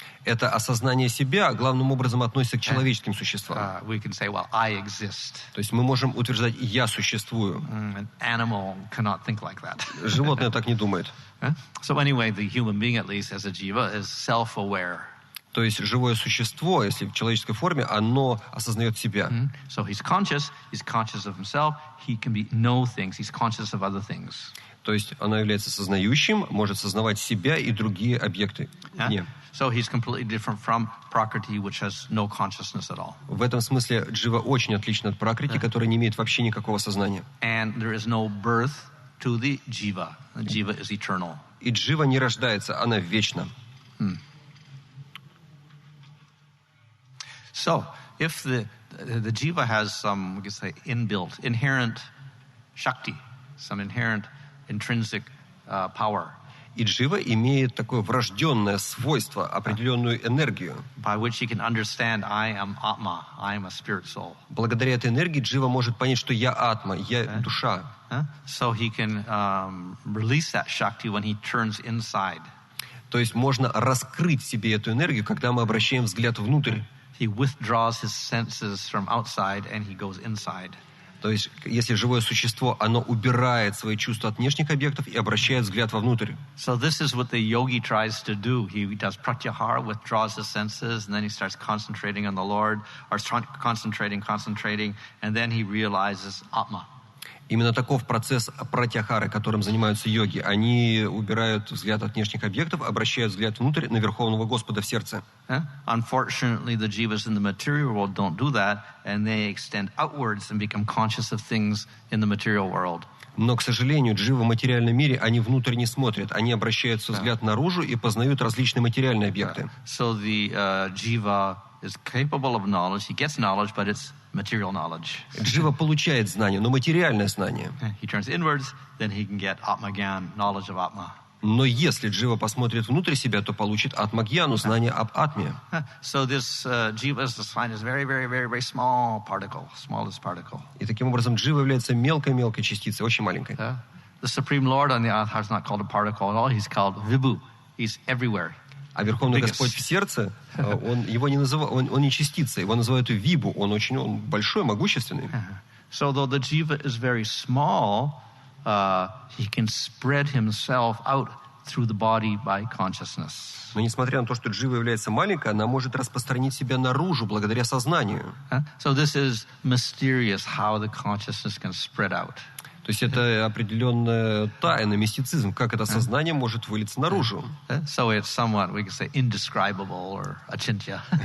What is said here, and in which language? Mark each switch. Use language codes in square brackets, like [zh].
[ru] Это осознание себя главным образом относится к человеческим существам. [en] We can say, well, I exist. [ru] То есть мы можем утверждать «я существую». [en] An animal cannot think like that. [ru] Животное так не думает. [en] So anyway, the human being, at least as a jiva, is self-aware. [ru] То есть живое существо, если в человеческой форме, оно осознает себя. [en] So he's conscious of himself, he can know things, he's conscious of other things. [ru] То есть оно является сознающим, может сознавать себя и другие объекты. [en] So he's completely different from Prakriti, which has no consciousness at all. [ru] В этом смысле Джива очень отлична от Пракрити, которая не имеет вообще никакого сознания. [en] And there is no birth to the Jiva. The Jiva is eternal. [ru] И Джива не рождается, она вечна. [en] So, if the Jiva has some, we could say, inherent Shakti, some inherent intrinsic power, [ru] и Джива имеет такое врожденное свойство, определенную энергию. [en] By which he can understand, I am Atma, I am a spirit soul. [ru] Благодаря этой энергии Джива может понять, что я Атма, я душа. [en] So he can release that Shakti when he turns inside. [ru] То есть можно раскрыть в себе эту энергию, когда мы обращаем взгляд внутрь. [en] He withdraws his senses from outside and he goes inside. [ru] То есть, если живое существо, оно убирает свои чувства от внешних объектов и обращает взгляд вовнутрь. [en] So this is what the yogi tries to do. He does pratyahara, withdraws his senses, and then he starts concentrating on the Lord, or concentrating, and then he realizes Atma. [ru] Именно таков процесс пратьяхары, которым занимаются йоги. Они убирают взгляд от внешних объектов, обращают взгляд внутрь на Верховного Господа в сердце. [en] Unfortunately, the jivas in the material world don't do that, and they extend outwards and become conscious of things in the material world. [ru] Но, к сожалению, дживы в материальном мире, они внутрь не смотрят. Они обращают свой взгляд наружу и познают различные материальные объекты. [en] So the jiva is capable of knowledge. He gets knowledge, but it's material knowledge. [ru] Джива получает знание, но материальное знание. [en] He turns inwards, then he can get Atma Gyan, knowledge of Atma. [ru] Но если джива посмотрит внутрь себя, то получит атмагьяну, знание об атме. [en] So this jiva is defined as very, very, very, very small particle, smallest particle. [ru] И таким образом джива является мелкой-мелкой частицей, очень маленькой. [en] The Supreme Lord on the other hand is not called a particle at all. He's called Vibhu. He's everywhere. [ru] А Верховный Господь в сердце, его не называют, он не частица, его называют вибу, он большой, могущественный. [en] So though the jiva is very small, he can spread himself out through the body by consciousness. [ru] Но несмотря на то, что джива является маленькой, она может распространить себя наружу благодаря сознанию. [en] So this is mysterious how the consciousness can spread out. [ru] То есть это определенная тайна, мистицизм, как это сознание может вылиться наружу. [en] So it's somewhat, we could say, indescribable or achintya.